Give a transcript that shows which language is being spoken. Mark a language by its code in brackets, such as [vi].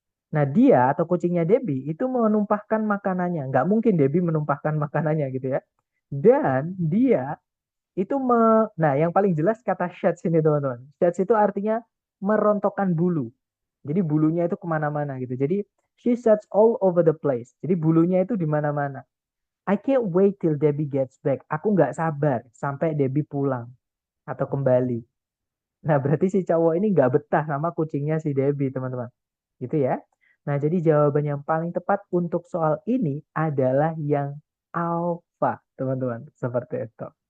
[id] Nah, dia atau kucingnya Debbie itu menumpahkan makanannya. Nggak mungkin Debbie menumpahkan makanannya gitu ya. Dan dia itu nah, yang paling jelas kata sheds ini, teman-teman. Sheds itu artinya merontokkan bulu. Jadi bulunya itu kemana-mana gitu. Jadi [en] she sheds all over the place. [id] Jadi bulunya itu di mana-mana. [en] I can't wait till Debbie gets back. [id] Aku nggak sabar sampai Debbie pulang atau kembali. Nah, berarti si cowok ini nggak betah sama kucingnya si Debbie, teman-teman. Gitu ya. Nah, jadi jawaban yang paling tepat untuk soal ini adalah yang alpha, teman-teman. Seperti itu.